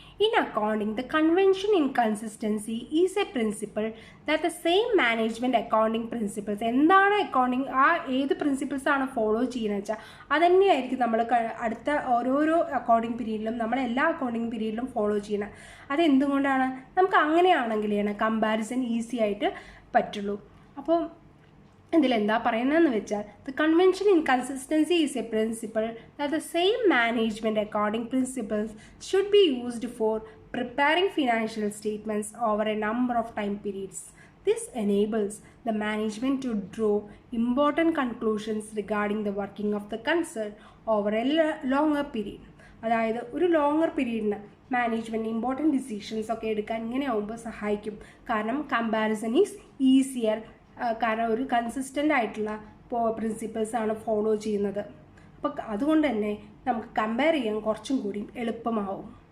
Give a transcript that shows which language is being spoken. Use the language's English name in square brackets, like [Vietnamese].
[English] In accounting, the convention in consistency is a principle that the same management accounting principles [Malayalam] എന്താണ് accounting ഏത് principles ആണ് follow ചെയ്യുന്നത് വെച്ചാൽ അതുതന്നെയായിരിക്കും നമ്മൾ അടുത്ത ഓരോരോ അക്കൗണ്ടിങ് പീരീഡിലും നമ്മൾ എല്ലാ അക്കൗണ്ടിങ് പീരീഡിലും ഫോളോ ചെയ്യണം. അതെന്തുകൊണ്ടാണ്? നമുക്ക് അങ്ങനെയാണെങ്കിലാണ് കമ്പാരിസൺ ഈസി ആയിട്ട് പറ്റുള്ളൂ. അപ്പോൾ ഇതിലെന്താ പറയുന്നതെന്ന് വെച്ചാൽ [English] The convention in consistency is a principle that the same management accounting principles should be used for preparing financial statements over a number of time periods. This enables the management to draw important conclusions regarding the working of the concern over a longer period. [Malayalam] അതായത് ഒരു longer പീരീഡിന് management important decisions ഒക്കെ എടുക്കാൻ ഇങ്ങനെ ആകുമ്പോൾ സഹായിക്കും. കാരണം [English] Comparison is easier. [Malayalam] കാരണം ഒരു കൺസിസ്റ്റൻ്റ് ആയിട്ടുള്ള പ്രിൻസിപ്പിൾസാണ് ഫോളോ ചെയ്യുന്നത്. അപ്പോൾ അതുകൊണ്ട് തന്നെ നമുക്ക് കമ്പയർ ചെയ്യാൻ കുറച്ചും കൂടി എളുപ്പമാവും.